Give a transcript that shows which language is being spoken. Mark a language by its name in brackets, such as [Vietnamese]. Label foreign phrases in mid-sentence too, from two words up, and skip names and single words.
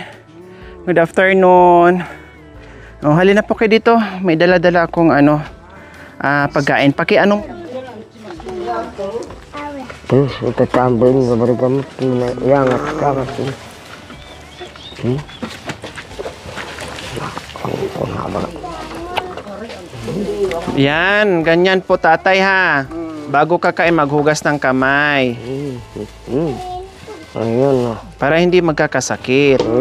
[English] Good afternoon. [Filipino] Oh, halina po kayo dito. May dala-dala akong pagkain. Anong... [Indonesian] Terus kita tambahin gambar gamut yang atas [Filipino] Yan, ganyan po tatay ha. Bago kakain, maghugas ng kamay. Ayun. Para hindi magkakasakit.